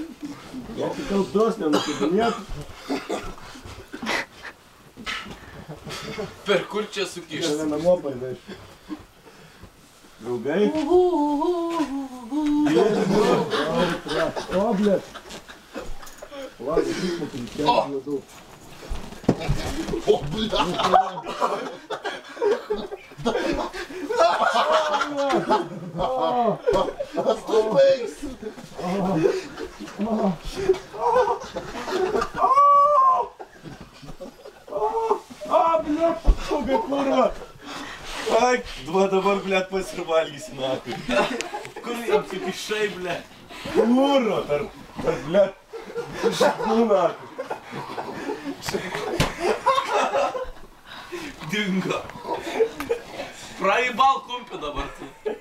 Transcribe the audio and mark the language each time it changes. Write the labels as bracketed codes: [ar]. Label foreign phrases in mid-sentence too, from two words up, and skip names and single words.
[lt] Ja, tu kalbos nenukibinėt. Per kur čia sukišti? Čia namo parvešiu. Draugai? O, blėt. [ru] Ладно, посмотрим, я найду. О, блядь! Блядь, сука, курва! Ай, [lt] dabar, блядь, pasivalgysi, nakai. Kur apsikišai, blėt? Kurva, tarp, blядь, šaknų, nakai. Dingo. Praibal kumpį dabar tu.